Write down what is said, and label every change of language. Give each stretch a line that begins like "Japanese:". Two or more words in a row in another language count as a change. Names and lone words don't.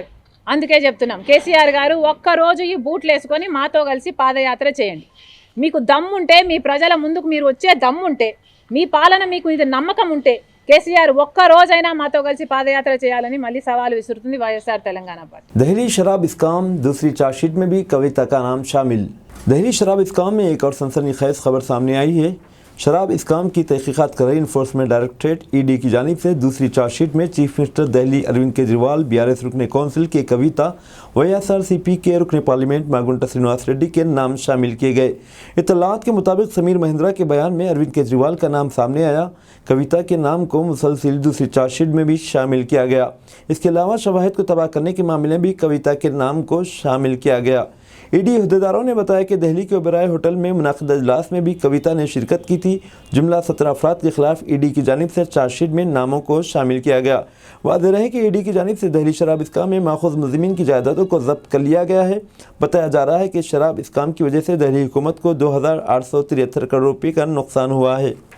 Telugu: అందుకే చెప్తున్నాం KCR గారు ఒక్కరోజు ఈ బూట్లు వేసుకొని మాతో కలిసి పాదయాత్ర చేయండి। మీకు దమ్ముంటే, మీ ప్రజల ముందుకు మీరు వచ్చే దమ్ముంటే, మీ పాలన మీకు ఇది నమ్మకం ఉంటే KCR ఒక్క రోజైనా మాతో కలిసి పాదయాత్ర చేయాలని మళ్ళీ సవాల్ విసురుతుంది వైఎస్ఆర్ తెలంగాణ పార్టీ।
Urdu: دہلی شراب اسکام دوسری
English: چارج شیٹ
Urdu: میں بھی کویتا کا نام شامل۔ دہلی شراب اسکام میں ایک اور سنسنی خیز خبر سامنے آئی ہے۔ شراب اسکام کی تحقیقات کر رہی انفورسمنٹ ڈائریکٹریٹ ED کی جانب سے دوسری
English: چارج شیٹ
Urdu: میں
English: چیف منسٹر
Urdu: دہلی اروند کیجریوال، BRS رکن کونسل کے کویتا، YSRCP کے رکن پارلیمنٹ ماگنٹا سرینواس ریڈی کے نام شامل کیے گئے۔ اطلاعات کے مطابق سمیر مہندرا کے بیان میں اروند کیجریوال کا نام سامنے آیا۔ کویتا کے نام کو مسلسل دوسری
English: چارج شیٹ
Urdu: میں بھی شامل کیا گیا۔ اس کے علاوہ شواہد کو تباہ کرنے کے معاملے میں بھی کویتا کے نام کو شامل کیا گیا۔ ای ڈی عہدیداروں نے بتایا کہ دہلی کے اوبرائے ہوٹل میں منعقد اجلاس میں بھی کویتا نے شرکت کی تھی. جملہ 17 افراد کے خلاف ای ڈی کی جانب سے چارج شیٹ میں ناموں کو شامل کیا گیا. واضح رہے کہ ای ڈی کی جانب سے دہلی شراب اسکام میں ماخوذ ملزمین کی جائیدادوں کو ضبط کر لیا گیا ہے. بتایا جا رہا ہے کہ شراب اسکام کی وجہ سے دہلی حکومت کو 2,873 کروڑ روپے کا نقصان ہوا ہے.